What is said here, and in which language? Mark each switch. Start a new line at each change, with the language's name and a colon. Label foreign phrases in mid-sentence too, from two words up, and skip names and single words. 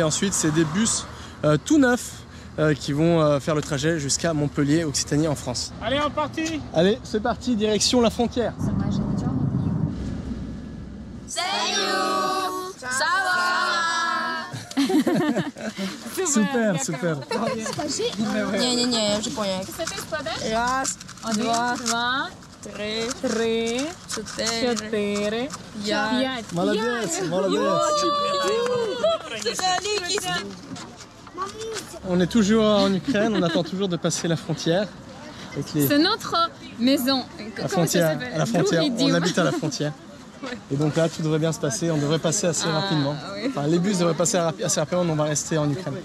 French: Ensuite, c'est des bus tout neufs qui vont faire le trajet jusqu'à Montpellier, Occitanie, en France. Allez, on partit. Allez, c'est parti, direction la frontière. Super, super.
Ukrainian: Ні, я вже поняла. Це ти складеш? Раз, Один, два, три, чотири, п'ять.
Russian: Молодец, молодец.
French: On est toujours en Ukraine, on attend toujours de passer la frontière. Avec les... C'est notre maison. La frontière, à la frontière. On habite à la frontière. Et donc là, tout devrait bien se passer. On devrait passer assez rapidement. Enfin, les bus devraient passer assez rapidement, mais on va rester en Ukraine.